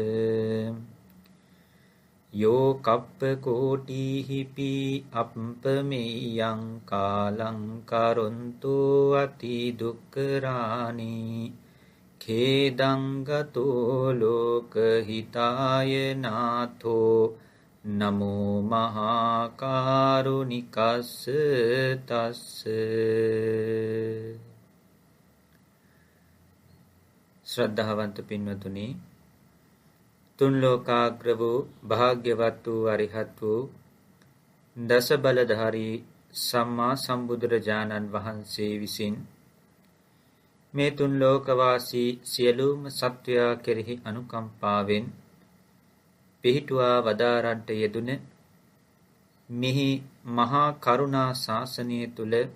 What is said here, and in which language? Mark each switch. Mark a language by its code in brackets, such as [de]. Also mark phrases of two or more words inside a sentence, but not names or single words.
[pi] යෝ කප්ප කෝටිහිපි අප්පමෙයං කාලං කරොන්තු අති දුක්ඛරානි khedං ගතෝ ලෝකහිතාය නාථෝ නමෝ මහා කරුණිකස්ස තස්ස. [si] ශ්‍රද්ධාවන්ත පින්වතුනි, තුන් ලෝකාග්‍ර වූ භාග්‍යවත් වූ අරිහත් වූ දස බලධාරී සම්මා සම්බුදුරජාණන් වහන්සේ විසින් මේ තුන් ලෝකවාසී සියලුම සත්වයා කෙරෙහි අනුකම්පාවෙන් පිහිටුවා වදාරන්ට යෙදුන මිහි මහා කරුණා ශාසනය තුල